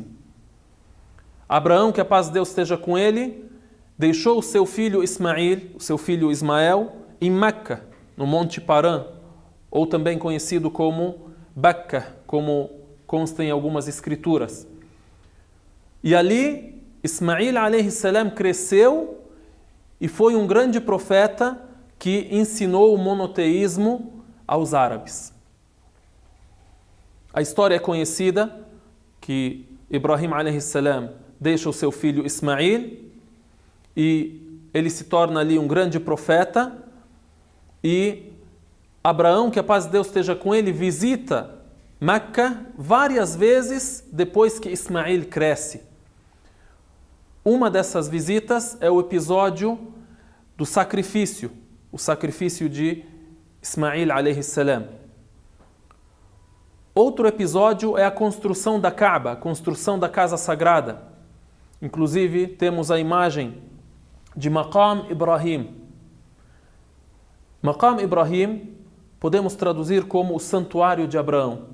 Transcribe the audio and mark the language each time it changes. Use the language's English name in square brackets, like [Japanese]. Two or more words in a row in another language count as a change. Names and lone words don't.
[Portuguese] Abraão, que a paz de Deus esteja com ele, deixou o seu filho Ismael, o seu filho Ismael, em Meca, no Monte Parã, ou também conhecido como Becca, como consta em algumas escrituras. E ali, Ismael [Arabic] عليه السلام [Portuguese] cresceu e foi um grande profeta que ensinou o monoteísmo aos árabes. A história é conhecida que Ibrahim [Arabic] عليه السلام [Portuguese] deixa o seu filho Ismael e ele se torna ali um grande profeta, e Abraão, que a paz de Deus esteja com ele, visita Meca várias vezes depois que Ismael cresce. Uma dessas visitas é o episódio do sacrifício, o sacrifício de Ismael [Arabic] عليه السلام. [Portuguese] Outro episódio é a construção da Kaaba, a construção da casa sagrada. Inclusive, temos a imagem de Maqam Ibrahim. Maqam Ibrahim podemos traduzir como o santuário de Abraão.